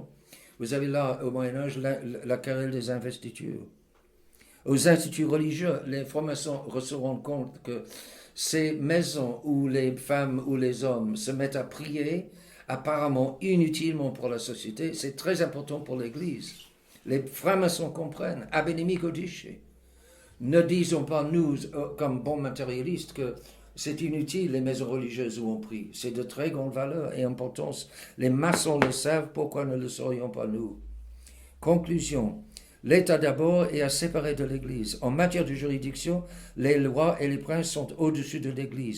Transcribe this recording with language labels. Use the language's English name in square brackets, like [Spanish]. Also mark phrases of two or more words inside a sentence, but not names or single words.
[French] Vous avez là, au Moyen-Âge, la querelle des investitures. Aux instituts religieux, les francs-maçons se rendent compte que ces maisons où les femmes ou les hommes se mettent à prier, apparemment inutilement pour la société, c'est très important pour l'Église. Les francs-maçons comprennent, [Latin] ab inimico disce. [French] Ne disons pas, nous, comme bons matérialistes, que c'est inutile les maisons religieuses où on prie. C'est de très grande valeur et importance. Les maçons le savent, pourquoi ne le saurions pas nous? Conclusion. L'État d'abord est à séparer de l'Église. En matière de juridiction, les lois et les princes sont au-dessus de l'Église.